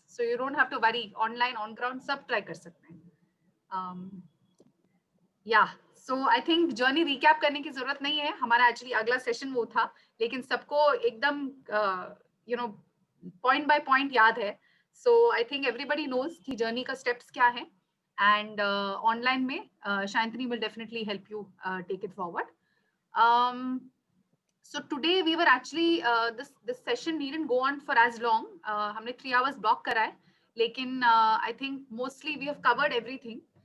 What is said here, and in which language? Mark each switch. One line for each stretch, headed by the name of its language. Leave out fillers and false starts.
English: So you don't have to worry, online, on ground,
Hindi: सब try कर सकते हैं।
English: so I think
Hindi: जर्नी रिकैप करने की जरूरत नहीं है, हमारा एक्चुअली अगला सेशन वो था, लेकिन सबको एकदम पॉइंट बाय पॉइंट याद है।
English: so I think everybody knows
Hindi: कि जर्नी का स्टेप्स क्या है,
English: and
Hindi: ऑनलाइन में
English: शांतनी will definitely help you take it forward. So today we were actually this session needn't go on for as long.
Hindi: हमने 3 hours block करा है, लेकिन
English: I think mostly we have covered everything.